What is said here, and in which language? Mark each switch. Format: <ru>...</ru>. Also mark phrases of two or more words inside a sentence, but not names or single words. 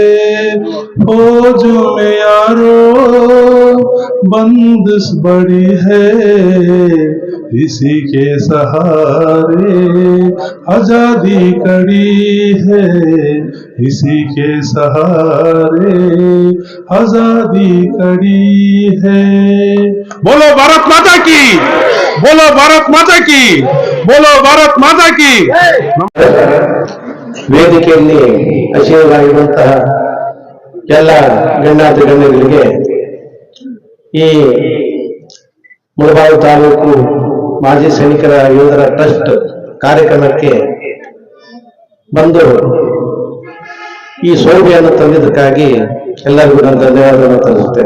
<hi>फौज में यारो बंदिश बड़ी है, इसी के सहारे आजादी कड़ी है, इसी के सहारे आजादी कड़ी है। बोलो भारत माता की, बोलो भारत माता की, बोलो भारत माता की।</hi> <kn>ವೇದಿಕೆಯಲ್ಲಿ ಆಶೀರ್ವಾದವಾಗಿರುವಂತಹ ಎಲ್ಲ ಗಣ್ಯಾತಿ ಗಣ್ಯರಿಗೆ ಈ ಮುಳಬಾಗಿಲು ತಾಲೂಕು ಮಾಜಿ ಸೈನಿಕರ ಯೋಧರ ಟ್ರಸ್ಟ್ ಕಾರ್ಯಕ್ರಮಕ್ಕೆ ಬಂದು ಈ ಶೋಭೆಯನ್ನು ತಂದಿದ್ದಕ್ಕಾಗಿ ಎಲ್ಲರಿಗೂ ನಾನು ಧನ್ಯವಾದಗಳನ್ನು ತಿಳಿಸುತ್ತೇನೆ.</kn>